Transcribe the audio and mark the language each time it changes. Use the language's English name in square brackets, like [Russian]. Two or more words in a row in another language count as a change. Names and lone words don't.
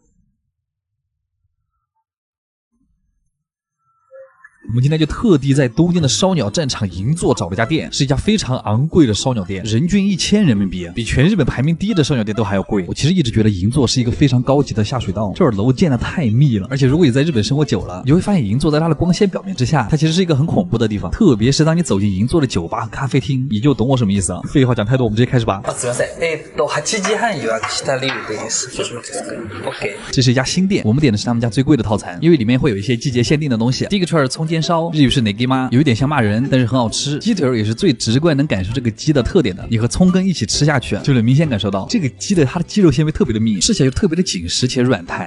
[Chinese] 我们今天就特地在东京的烧鸟战场银座找了家店，是一家非常昂贵的烧鸟店，人均1000人民币，比全日本排名第一的烧鸟店都还要贵。我其实一直觉得银座是一个非常高级的下水道，这儿楼建的太密了，而且如果你在日本生活久了，你就会发现银座在它的光鲜表面之下，它其实是一个很恐怖的地方，特别是当你走进银座的酒吧和咖啡厅，你就懂我什么意思了。废话讲太多，我们直接开始吧。 [Japanese] すみません。8時半予約した理由です。OK。 [Chinese] 这是一家新店，我们点的是他们家最贵的套餐，因为里面会有一些季节限定的东西。第一个串是葱煎烧，日语是negi嘛，有一点像骂人，但是很好吃。鸡腿也是最直观能感受这个鸡的特点的，你和葱根一起吃下去，就能明显感受到这个鸡的它的肌肉纤维特别的密，吃起来就特别的紧实且软弹。